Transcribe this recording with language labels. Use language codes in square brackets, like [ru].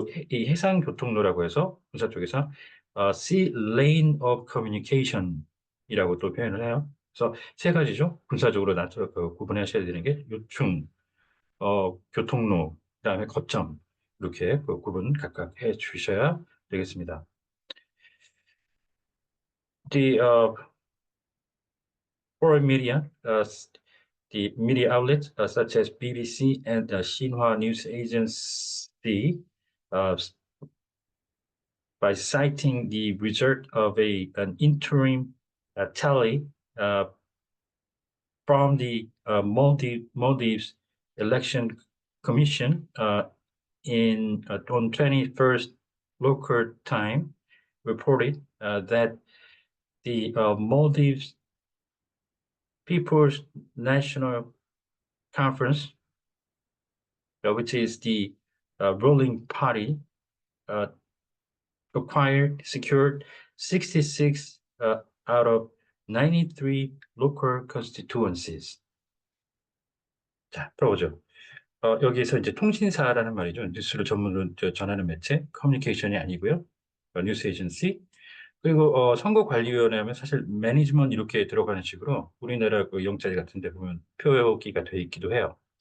[ko] 이 해상 교통로라고 해서 군사 쪽에서 [en] Sea Lane of Communication [ko] 이라고 또 표현을 해요. 그래서 세 가지죠. 군사적으로 구분하셔야 되는 게 요충, 교통로, 그다음에 거점 이렇게 구분 각각 해 주셔야 되겠습니다. [en] The foreign media, the media outlets such as BBC and Xinhua News Agency, by citing the result of an interim tally from the Maldives Election Commission on 21st local time, reported that the Maldives People's National Conference, which is the ruling party, secured 66 out of 93 local constituencies. [ko] 자, 들어보죠. 여기에서 이제 통신사라는 말이죠. 뉴스를 전문으로 전하는 매체, 커뮤니케이션이 아니고요. 뉴스 에이전시. 그리고 선거관리위원회 하면 사실 매니지먼트 이렇게 들어가는 식으로 우리나라 그 영자리 같은 데 보면 표기가 돼 있기도 해요.